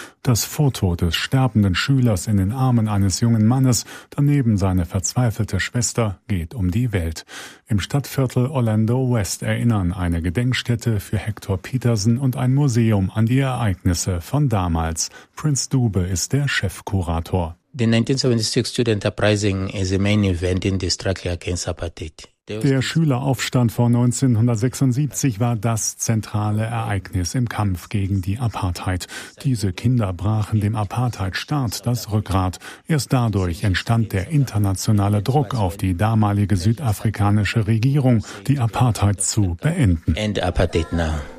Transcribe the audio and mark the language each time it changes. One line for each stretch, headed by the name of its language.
German: Das Foto des sterbenden Schülers in den Armen eines jungen Mannes, daneben seine verzweifelte Schwester, geht um die Welt. Im Stadtviertel Orlando West erinnern eine Gedenkstätte für Hector Petersen und ein Museum an die Ereignisse von damals. Prinz Dube ist der Chefkurator.
English: The 1976 Student Uprising is the main event in the struggle against apartheid.
German: Der Schüleraufstand von 1976 war das zentrale Ereignis im Kampf gegen die Apartheid. Diese Kinder brachen dem Apartheid-Staat das Rückgrat. Erst dadurch entstand der internationale Druck auf die damalige südafrikanische Regierung, die Apartheid zu beenden.
English: End Apartheid now.